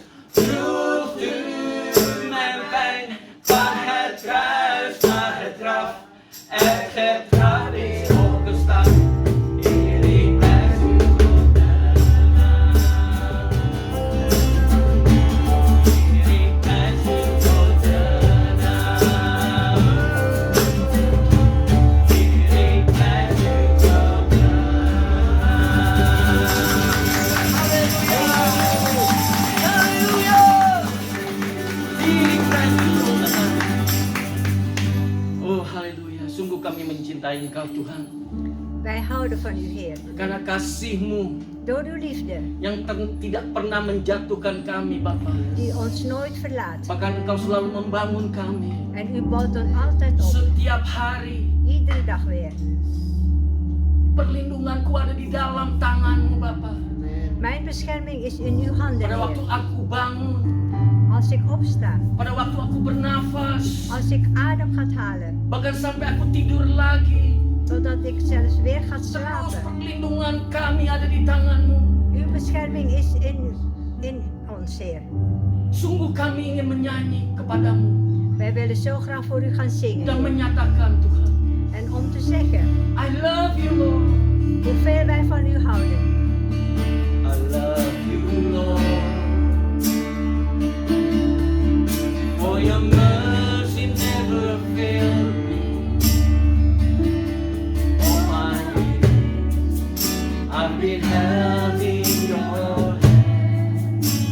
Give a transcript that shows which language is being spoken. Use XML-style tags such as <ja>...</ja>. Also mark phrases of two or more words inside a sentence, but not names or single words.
<id>Trots du med vän, vad här träs, när det traff, ett tradis och stark. Erik Persson Erik Persson Erik Oh haleluya, sungguh kami mencintai Engkau Tuhan.</id> <nl>Wij houden van u, Heer.</nl> <id>Karena kasih-Mu</id> <nl>Door uw liefde,</nl> <id>yang tidak pernah menjatuhkan kami Bapa.</id> <nl>die ons nooit verlaat.</nl> <id>Bahkan Engkau selalu membangun kami.</id> <nl>En u bouwt ons altijd op.</nl> <id>Setiap hari</id> <nl>Iedere dag weer.</nl> <id>perlindunganku ada di dalam tangan-Mu Bapa.</id> <nl>Mijn bescherming is in uw handen,</nl> <id>Pada waktu</id> <nl>Heer.</nl> <id>aku bangun,</id> <nl>Als ik opsta,</nl> <id>pada waktu aku bernafas,</id> <nl>als ik adem ga halen,</nl> <id>bahkan sampai aku tidur lagi.</id> <nl>totdat ik zelfs weer ga</nl> <id>Terus</id> <nl>slapen.</nl> <id>perlindungan kami ada di tangan-Mu.</id> <nl>Uw bescherming is in ons, Heer.</nl> <id>Sungguh kami ingin menyanyi kepadamu</id> <nl>Wij willen zo graag voor u gaan zingen,</nl> <id>dan</id> <nl>Heer.</nl> <id>menyatakan Tuhan,</id> <nl>En om te zeggen</nl> <en>I love you Lord.</en> <nl>hoeveel wij van u houden.</nl> <en>I love you Lord. For your mercy never failed me. All my days I've been held in your hand.</en>